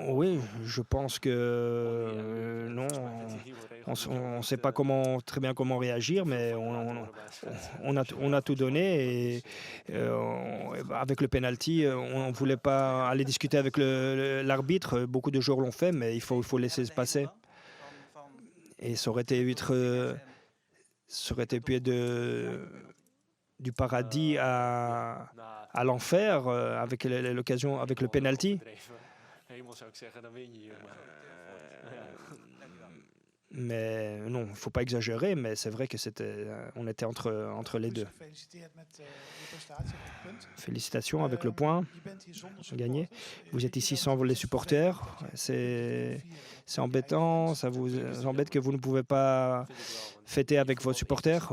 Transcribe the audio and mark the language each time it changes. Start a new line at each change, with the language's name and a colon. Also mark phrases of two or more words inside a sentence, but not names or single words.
French: Oui, je pense que non, on ne sait pas très bien comment réagir, mais on a tout donné et avec le penalty, on ne voulait pas aller discuter avec l'arbitre. Beaucoup de joueurs l'ont fait, mais il faut laisser se passer. Et ça aurait été pu être du paradis à l'enfer avec l'occasion, avec le penalty.
Dutch: Hemel zou ik zeggen, dan win je hier.
French: Mais non, il ne faut pas exagérer, mais c'est vrai que on était entre les deux. Félicitations avec le point gagné. Vous êtes ici sans les supporters. C'est embêtant, ça vous embête que vous ne pouvez pas fêter avec vos supporters?